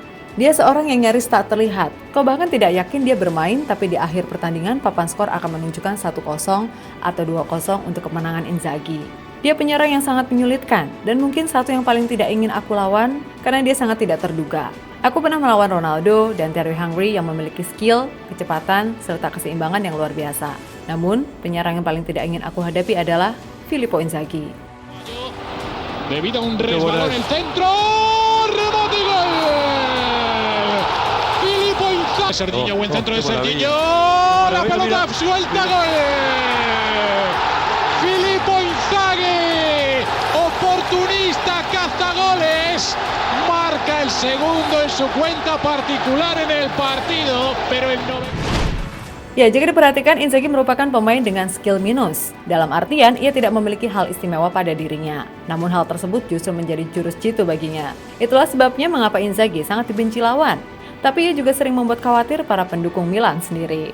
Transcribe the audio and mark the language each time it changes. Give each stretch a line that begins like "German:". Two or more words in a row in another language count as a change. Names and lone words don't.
Indonesian: Dia seorang yang nyaris tak terlihat. Kau bahkan tidak yakin dia bermain, tapi di akhir pertandingan papan skor akan menunjukkan 1-0 atau 2-0 untuk kemenangan Inzaghi. Dia penyerang yang sangat menyulitkan, dan mungkin satu yang paling tidak ingin aku lawan karena dia sangat tidak terduga. Aku pernah melawan Ronaldo dan Thierry Henry yang memiliki skill, kecepatan, serta keseimbangan yang luar biasa. Namun, penyerang yang paling tidak ingin aku hadapi adalah Filippo Inzaghi.
Spanish: Debido a un resbalón el centro, rebote y gol. Filippo Inzaghi. Serginho, buen centro de Serginho. La pelota suelta, gol. Filippo Inzaghi, oportunista, cazagoles. Marca el segundo en su cuenta particular en el partido, pero el
Indonesian: Ya, jika diperhatikan, Inzaghi merupakan pemain dengan skill minus. Dalam artian, ia tidak memiliki hal istimewa pada dirinya. Namun hal tersebut justru menjadi jurus jitu baginya. Itulah sebabnya mengapa Inzaghi sangat dibenci lawan. Tapi ia juga sering membuat khawatir para pendukung Milan sendiri.